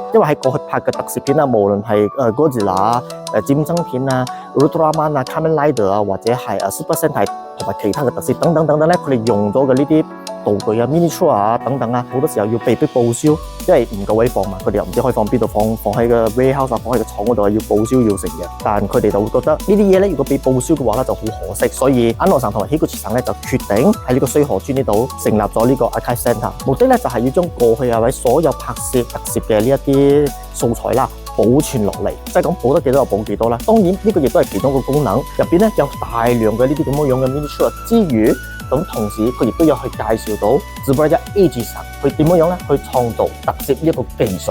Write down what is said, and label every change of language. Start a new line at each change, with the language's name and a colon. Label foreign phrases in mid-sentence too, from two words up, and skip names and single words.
Cantonese: 因為喺過去拍嘅特攝片啊，無論係哥斯拉、戰爭片啊、Ultraman啊、Kamen Rider啊，或者係Super Sentai同埋其他嘅特攝等等咧，佢哋用咗嘅呢啲道具啊、miniature 啊等等啊，好多時候要被迫報銷，因為唔夠位放嘛，佢哋又唔知可以放邊度，放喺個 warehouse 啊，放喺個廠嗰度要報銷要成嘅。但佢哋就會覺得呢啲嘢咧，如果被報銷嘅話咧，就好可惜。所以安野さん同埋Higuchiさん咧就決定喺呢個須河村呢度成立咗呢個 Archive Centre， 目的咧就係要將過去啊位所有拍攝特攝嘅呢一啲素材啦保存落嚟，即係講保得幾多就保幾多啦。當然呢個亦都係其中一個功能，入邊咧有大量嘅呢啲咁樣嘅 miniature 之餘，咁同時佢亦都有去介紹到 Tsuburaya Eiji さん佢點樣咧去創造特攝呢一個技術。